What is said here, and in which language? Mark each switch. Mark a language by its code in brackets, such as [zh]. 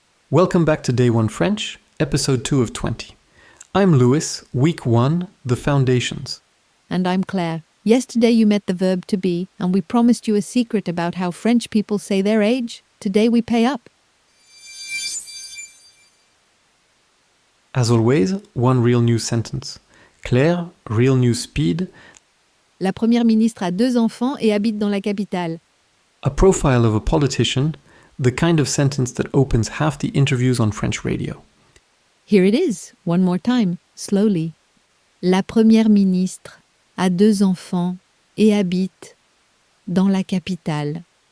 [en] Welcome back to Day 1 French, episode 2 of 20. I'm Louis, week 1, the foundations. And I'm Claire. Yesterday you met the verb to be, and we promised you a secret about how French people say their age. Today we pay up. As always, one real news sentence. Claire, real news speed. [fr] La Première ministre a 2 enfants et habite dans la capitale. [en] A profile of a politician, the kind of sentence that opens half the interviews on French radio. Here it is, one more time, slowly. [fr] La Première ministre a 2 enfants et habite dans la capitale.